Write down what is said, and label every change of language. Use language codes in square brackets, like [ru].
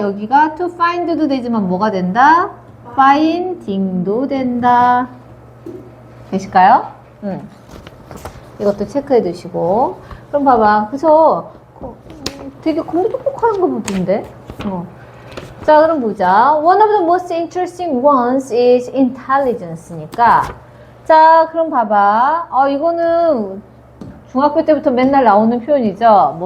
[ko] 여기가 to find도 되지만 뭐가 된다? finding도 된다. 되실까요? 이것도 체크해 두시고. 그럼 봐봐. 그래서 되게 공부 똑똑한 거 보던데? 자, 그럼 보자. [en] One of the most interesting ones is intelligence니까. [ko] 자, 그럼 봐봐. 이거는 중학교 때부터 맨날 나오는 표현이죠.